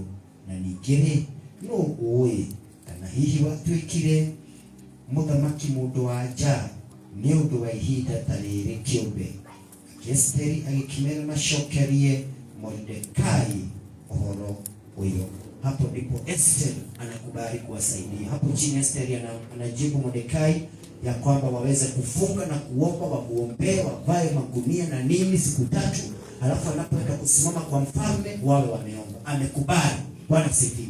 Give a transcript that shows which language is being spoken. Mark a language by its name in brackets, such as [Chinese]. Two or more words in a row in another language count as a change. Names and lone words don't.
[Kikuyu] Na ningĩ rĩ, no ũĩ kana hihi watuĩkire mũthamaki mũndũ wa nja nĩ ũndũ wa ihinda ta rĩrĩ kĩũmbe. Esteri agĩkĩmera macokerie Mordekai ũhoro ũyũ. [Swahili] Hapo ndipo Esther anakubali kuwasaidia. Hapo chini Esther anajibu Mordekai ya kwamba waweze kufunga na kuomba, wamuombee, wavae magunia na nini siku 3, alafu anapoenda kusimama kwa mfalme wawe wameomba. Amekubali. Bwana sifiwe.